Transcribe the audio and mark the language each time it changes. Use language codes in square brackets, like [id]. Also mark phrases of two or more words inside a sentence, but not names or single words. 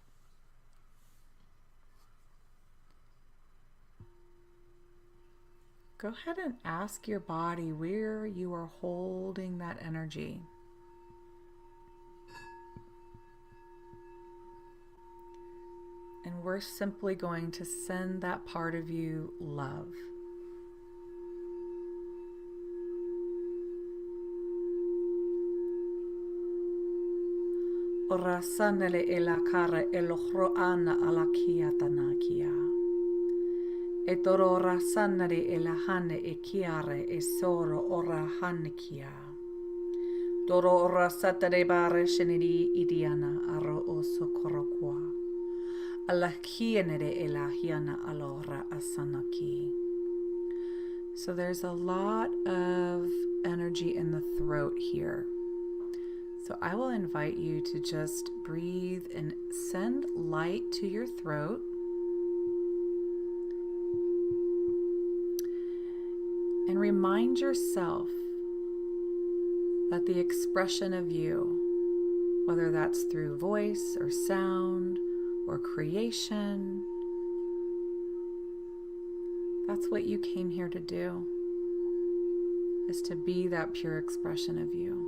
[en] Go ahead and ask your body where you are holding that energy. And we're simply going to send that part of you love. Ora sanele elakara elohroana alakiatanakia. E toro ora sanare elahane e kiare e soro ora hanekia. Doro ora satare bare sheniri idiana aro oso korokwa. Alakienere elahiana alora asanaki. So there's a lot of energy in the throat here. So I will invite you to just breathe and send light to your throat. And remind yourself that the expression of you, whether that's through voice or sound or creation, that's what you came here to do, is to be that pure expression of you.